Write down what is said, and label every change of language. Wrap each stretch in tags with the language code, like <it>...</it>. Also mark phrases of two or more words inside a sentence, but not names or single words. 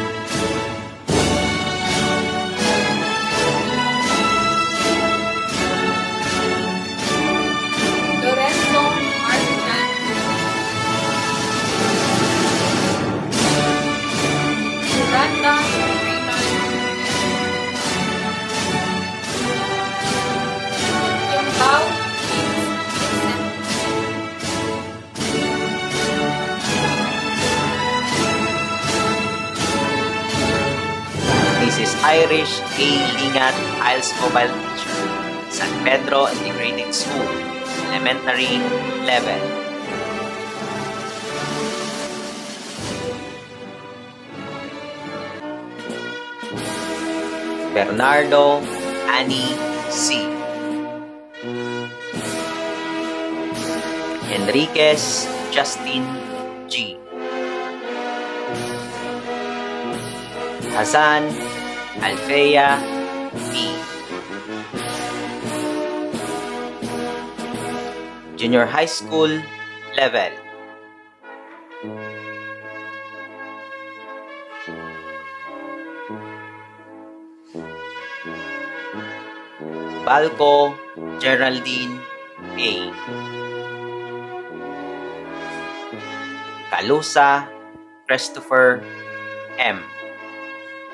<en>Lorenzo Marchan. Miranda Reynard. Kiambao James Vincent. Mrs. Irish A. Lingat, ALS Mobile Teacher. San Pedro Integrated School, Elementary 11. Bernardo Annie C. Enriquez Justin G. Hazan Alfea E. Junior High School level. Balco Geraldine A. Calusa Christopher M.</en>